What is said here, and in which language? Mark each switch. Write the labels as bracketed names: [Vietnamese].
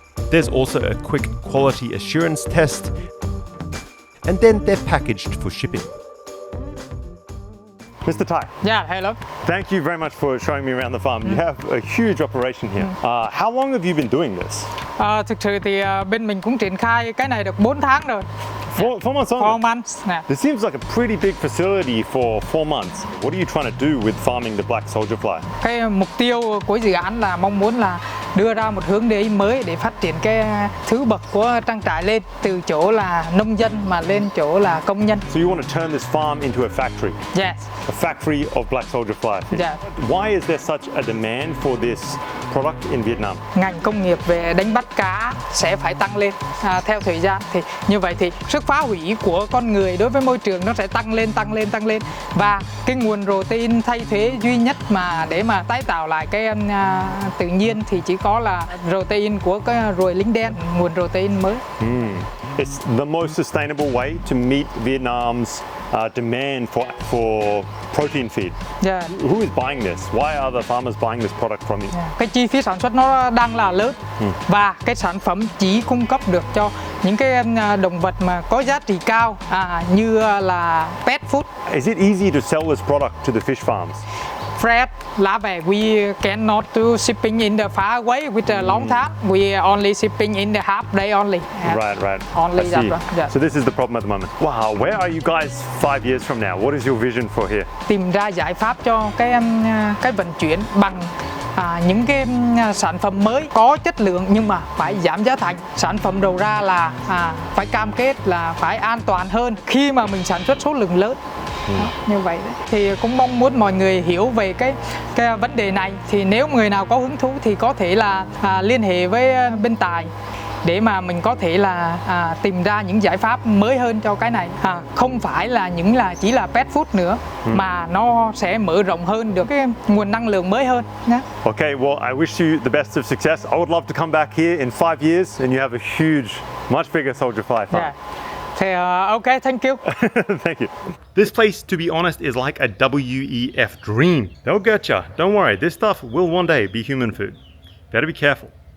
[English] There's also a quick quality assurance test, and then they're packaged for shipping. Mr. Thai, Yeah, hello. thank you very much for showing me around the farm. You have a huge operation here. How long have you been doing this? [Vietnamese] Thực sự thì bên mình cũng triển khai cái này được 4 tháng rồi. [English] 4 months on. 4 months. Nè. This seems like a pretty big facility for 4 months. What are you trying to do with farming the black soldier fly? [Vietnamese] Cái mục tiêu của dự án là mong muốn là đưa ra một hướng đi mới để phát triển cái thứ bậc của trang trại lên từ chỗ là nông dân mà lên chỗ là công nhân. [English] So you want to turn this farm into a factory? Yes. A factory of black soldier fly. Yeah. Why is there such a demand for this product in Vietnam? [Vietnamese] Ngành công nghiệp về đánh bắt cá sẽ phải tăng lên theo thời gian, thì như vậy thì sức phá hủy của con người đối với môi trường nó sẽ tăng lên và cái nguồn protein thay thế duy nhất mà để mà tái tạo lại cái tự nhiên thì chỉ có là protein của cái ruồi lính đen, nguồn protein mới. [English] It's the most sustainable way to meet Vietnam's demand for protein feed. Yeah. Who is buying this? Why are the farmers buying this product from you? [Vietnamese] Cái chi phí sản xuất nó đang là lớn và cái sản phẩm chỉ cung cấp được cho những cái động vật mà có giá trị cao như là pet food. [English] Is it easy to sell this product to the fish farms? Fresh larvae, we cannot do shipping in the far away with a long time. We only shipping in the half day only. Right. Only I that see. one. Yeah. So this is the problem at the moment. Wow, where are you guys 5 years from now? What is your vision for here? [Vietnamese] Tìm ra giải pháp cho cái vận chuyển bằng những cái sản phẩm mới có chất lượng nhưng mà phải giảm giá thành. Sản phẩm đầu ra là phải cam kết là phải an toàn hơn khi mà mình sản xuất số lượng lớn. Đó, như vậy đấy. Thì cũng mong muốn mọi người hiểu về cái vấn đề này, thì nếu người nào có hứng thú thì có thể là liên hệ với bên Tài để mà mình có thể là tìm ra những giải pháp mới hơn cho cái này, không phải là chỉ là pet food nữa mà nó sẽ mở rộng hơn được cái nguồn năng lượng mới hơn nhé. [English] Okay, well, I wish you the best of success. I would love to come back here in 5 years and you have a huge, much bigger soldier fly farm. Yeah. Thì, okay, thank you. Thank you. This place, to be honest, is like a WEF dream. They'll get ya. Don't worry, this stuff will one day be human food. Better be careful.